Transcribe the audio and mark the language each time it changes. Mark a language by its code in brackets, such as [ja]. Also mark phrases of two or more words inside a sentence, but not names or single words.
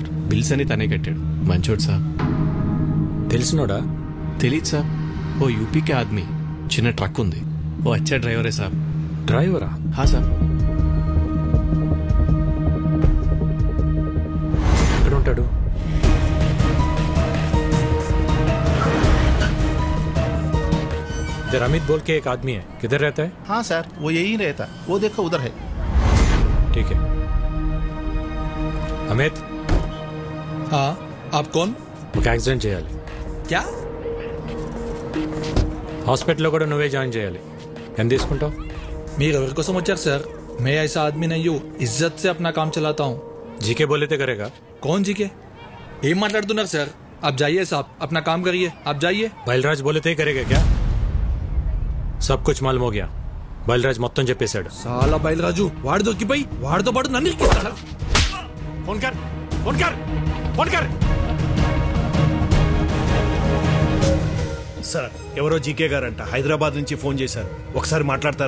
[te] బిల్స్ అని తనే కట్టాడు. మంచోడు సార్. తెలిసినోడా? తెలీదు సార్. [hi] वो यूपीके आदमी, [te] చిన్న ట్రక్ ఉంది. ఓ అచ్చా డ్రైవరే సార్. డ్రైవరా? హా సార్. ఎక్కడ ఉంటాడు? [hi] इधर अमित बोल के एक आदमी है, किधर रहता है? हाँ सर, वो यही रहता। वो देखो उधर है। ठीक है। अमित। हाँ, आप कौन? [te] ఒక యాక్సిడెంట్ చేయాలి. [hi] क्या? [te] హాస్పిటల్లో కూడా నువ్వే జాయిన్ చేయాలి. ఎంత తీసుకుంటావు? మీరు ఎవరి కోసం వచ్చారు సార్? [hi] मैं ऐसा आदमी नहीं हूँ, इज्जत से अपना काम चलाता हूँ। जीके बोलिते करेगा? कौन जीके? [te] ఏం మాట్లాడుతున్నారు సార్? [hi] आप जाइए साहब, अपना काम करिए, आप जाइए. బయల్రాజ్ बोले थे करेगा क्या? सब कुछ मालूम हो गया. [te] బయల్రాజ్ మొత్తం చెప్పేశాడు. చాలా బయలురాజు వాడు దొరికిపోయి వాడితో పాటు నన్ను ఇరికిస్తాడా? [hi] फ़ोन कर, फ़ोन कर, फ़ोन कर. [te] సార్ ఎవరో జీకే గారంట హైదరాబాద్ నుంచి ఫోన్ చేశారు, ఒకసారి మాట్లాడతారా?